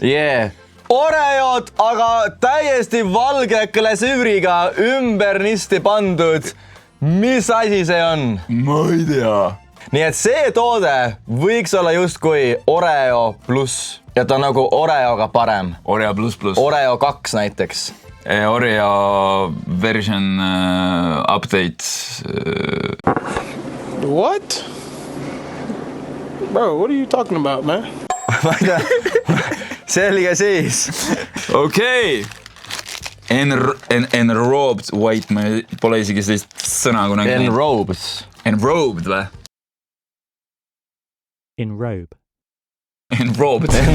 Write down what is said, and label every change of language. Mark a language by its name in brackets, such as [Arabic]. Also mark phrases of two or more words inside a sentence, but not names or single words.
[Estonian] Oreod, aga täiesti valge glasüüriga ümbernisti pandud. Mis asi see on? Ma ei tea. Nii et see toode võiks olla justkui Oreo pluss. Ja ta on nagu Oreoga parem. Oreo ++. Oreo 2 näiteks. [English] Oreo version update. What? Bro, what are you talking about, man? [Estonian] Selge siis. Okei. [English] Enrobed white, [Estonian] ma pole isegi sellist sõna kunagi. Enrobed. Enrobed või? Enrobe. Enrobed.